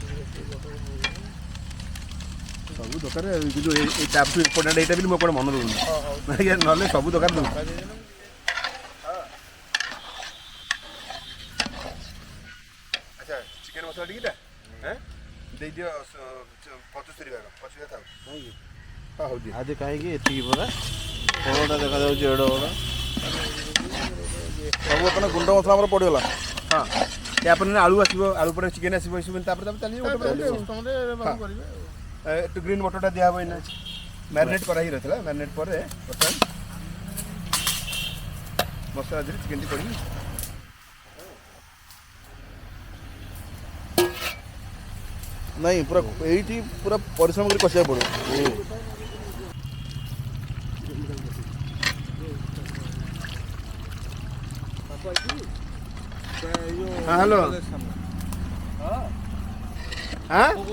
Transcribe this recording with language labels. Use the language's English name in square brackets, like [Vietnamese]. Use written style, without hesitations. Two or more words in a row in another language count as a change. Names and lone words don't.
[Odia] ସବୁ ଦରକାର କିନ୍ତୁ ଏଇ ତାଠୁ ଇମ୍ପୋର୍ଟାଣ୍ଟ ଏଇଟା ବି ମୁଁ କ'ଣ ମନେ ରହୁନି ନହେଲେ ସବୁ ଦରକାର ଦେବୁ ଆଚ୍ଛା ଚିକେନ ମସଲା ଟିକେଟା ଦେଇଦିଅ 75 ଭାଗ 50 ଥାଉ ହଁ ହଉ ଦିଅ ଆଜି କାହିଁକି ଏତିକି ପରା ବଡ଼ଟା ଦେଖାଯାଉଛି ଏଡ଼ ବଡ଼ ସବୁ ବର୍ତ୍ତମାନ ଗୁଣ୍ଡ ମସଲା ଆମର ପଡ଼ିଗଲା ହଁ ତାପରେ ଆଳୁ ଆସିବ ଆଳୁ ପରେ ଚିକେନ ଆସିବ ଏସବୁ ତାପରେ ଚାଲିବ ଗୋଟେ [Bangla] একটু গ্রিন মটরটা দেওয়া হবে না ম্যারিনেট করা হয়ে রয়েছিল ম্যারিনেট পরে বর্তমান মশলা দিয়ে চিকেনটি করি [Odia] ନାଇଁ ପୁରା ଏଇଠି ପୁରା ପରିଶ୍ରମ କରି କଷିବାକୁ ପଡ଼ିବ ହଁ ହ୍ୟାଲୋ হ্যাঁ